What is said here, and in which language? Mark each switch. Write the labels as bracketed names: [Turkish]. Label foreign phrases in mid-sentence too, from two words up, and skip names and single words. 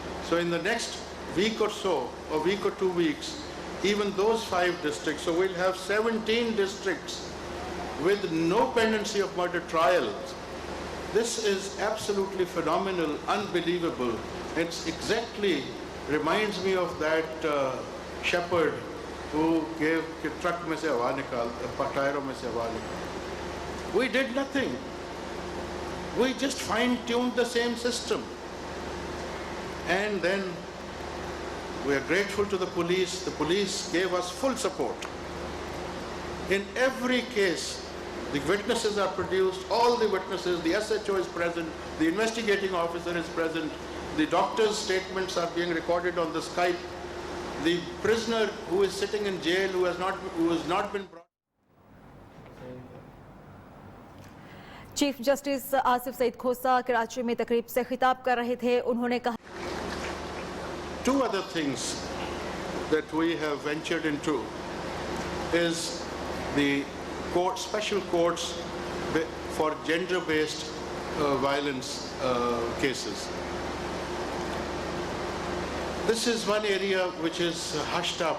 [English] So in the next week or so, a week or 2 weeks, even those 5 districts, so we'll have 17 districts with no pendency of murder trials. This is absolutely phenomenal, unbelievable. It's exactly reminds me of that shepherd who gave [Urdu] ٹرک میں سے ہوا نکال، ٹائروں میں سے ہوا نکال. [English] We did nothing. We just fine-tuned the same system. And then we are grateful to the police. The police gave us full support. In every case, the witnesses are produced, all the witnesses, the SHO is present, the investigating officer is present, the doctor's statements are being recorded on the Skype. The prisoner who is sitting in jail, who has not been brought. [Urdu] چیف جسٹس آصف سعید کھوسہ کراچی میں تقریب سے خطاب کر رہے تھے. انہوں نے کہا [English] 2 other things that we have ventured into is the special courts for gender-based violence cases. This is one area which is hushed up.